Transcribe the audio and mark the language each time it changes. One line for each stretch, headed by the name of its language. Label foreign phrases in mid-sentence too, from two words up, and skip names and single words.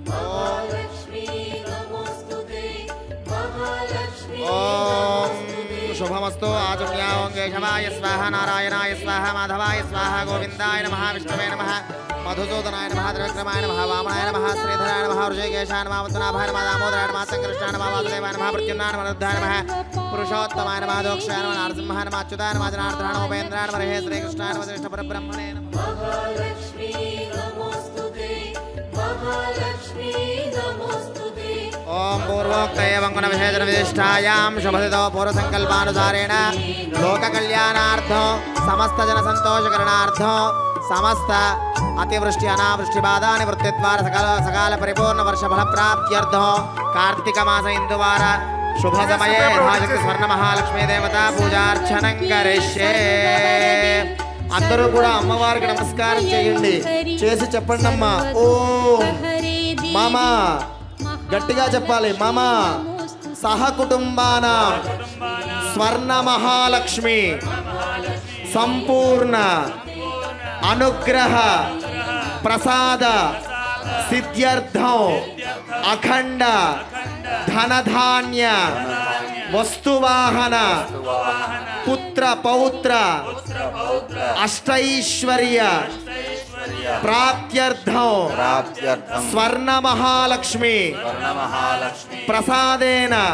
Sanskrit: ఓం శుభమస్తు ఆచమ్యాం కేశవాయ స్వాహ నారాయణాయ స్వాహ మాధవాయ స్వాహ గోవిందాయ నమః విష్ణవే నమః మధుసూదనాయ నమః త్రివిక్రమాయ నమః వామనాయ నమః శ్రీధరాయ నమః ఋషికేశాయ నమః వదనాభాయ నమః దామోదరాయ నమః సంకృష్ణాయ నమః వాసుదేవాయ నమః ప్రద్యుమ్నాయ నమః రుద్రాయ నమః పురుషోత్తమాయ నమః దోక్షాయ నమః నరసింహాయ నమః అచ్యుతాయ నమః జనార్దనాయ నమః ఉపేంద్రాయ నమః హరే శ్రీకృష్ణాయ నమః శ్రేష్ఠ పరబ్రహ్మణే నమః महालक्ष्मी नमोस्तुते महालक्ष्मी नमोस्तुते ओम पूर्वोक्त एवं गुण विशेषण विशिष्टायां शुभदितो पूर्व संकल्पानुसारेण लोक कल्याणार्थं समस्त जन संतोषकरणार्थं समस्त अतिवृष्टि अनावृष्टि बाधा निवृत्तिद्वार सकाल परिपूर्ण वर्ष फल प्राप्त्यर्थं कार्तिक मास इंदुवार शुभ समये यथाशक्ति स्वर्ण महालक्ष्मी देवता पूजार्चनं करिष्ये
Telugu: అందరూ కూడా అమ్మవారికి నమస్కారం చేయండి చేసి చెప్పండి అమ్మా
Sanskrit: ఓం మామా
Telugu: గట్టిగా చెప్పాలి
Sanskrit: మామా సహ కుటుంబాన స్వర్ణ మహాలక్ష్మి సంపూర్ణ అనుగ్రహ ప్రసాద సిద్ధ్యర్థం అఖండ ధనధాన్య వస్తువాహన పుత్ర పౌత్ర అష్టైశ్వర్య ప్రాప్త్యర్థం స్వర్ణ మహాలక్ష్మి ప్రసాదేన